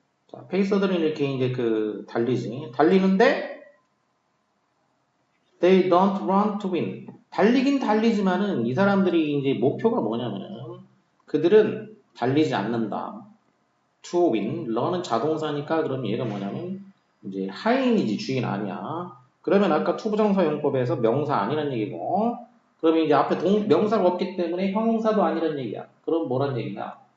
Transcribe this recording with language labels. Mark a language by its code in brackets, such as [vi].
[ko] 자, 페이서들은 이렇게 이제 그 달리지. 달리는데 [en] they don't run to win. [ko] 달리긴 달리지만은 이 사람들이 이제 목표가 뭐냐면은 그들은 달리지 않는다. [en] to win. [ko] run은 자동사니까 그럼 얘가 뭐냐면 이제 하인이지 주인 아니야. 그러면 아까 투부정사 용법에서 명사 아니란 얘기고 그러면 이제 앞에 명사가 없기 때문에 형용사도 아니란 얘기야. 그럼 뭐란 얘기냐?